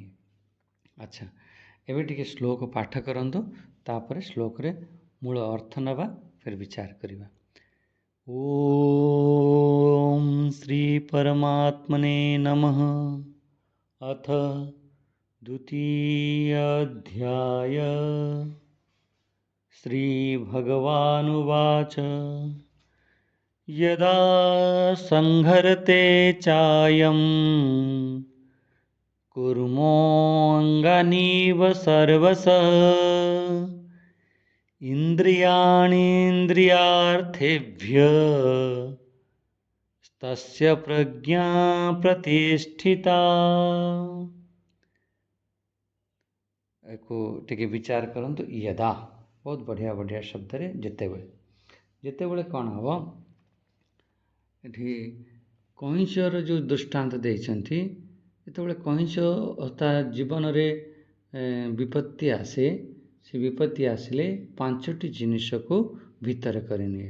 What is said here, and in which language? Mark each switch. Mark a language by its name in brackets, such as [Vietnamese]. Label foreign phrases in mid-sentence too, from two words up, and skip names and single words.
[Odia] ଆଚ୍ଛା, ଏବେ ଟିକେ ଶ୍ଲୋକ ପାଠ କରନ୍ତୁ, ତାପରେ ଶ୍ଲୋକରେ ମୂଳ ଅର୍ଥ ନେବା, ଫେର ବିଚାର କରିବା। [Sanskrit] ଓମ୍ ଶ୍ରୀ ପରମାତ୍ମନେ ନମଃ। ଅଥ ଦ୍ୱିତୀୟ ଅଧ୍ୟାୟ। ଶ୍ରୀ ଭଗବାनुवाच यदा संहरते चायं कुर्मोऽङ्गानीव सर्वशः इन्द्रियाणीन्द्रियार्थेभ्यः तस्य प्रज्ञा प्रतिष्ठिता। [Odia] ଏକୋ ଟିକେ ବିଚାର କରନ୍ତୁ। ଯଦା ବହୁତ ବଢ଼ିଆ ବଢ଼ିଆ ଶବ୍ଦ ରେ ଯେତେବେଳେ କ'ଣ ହେବ, ଏଠି କଇଁଛର ଯେଉଁ ଦୃଷ୍ଟାନ୍ତ ଦେଇଛନ୍ତି, ଯେତେବେଳେ କଇଁଛ ତା ଜୀବନରେ ବିପତ୍ତି ଆସେ, ସେ ବିପତ୍ତି ଆସିଲେ 5ଟି ଜିନିଷକୁ ଭିତରେ କରିନିଏ।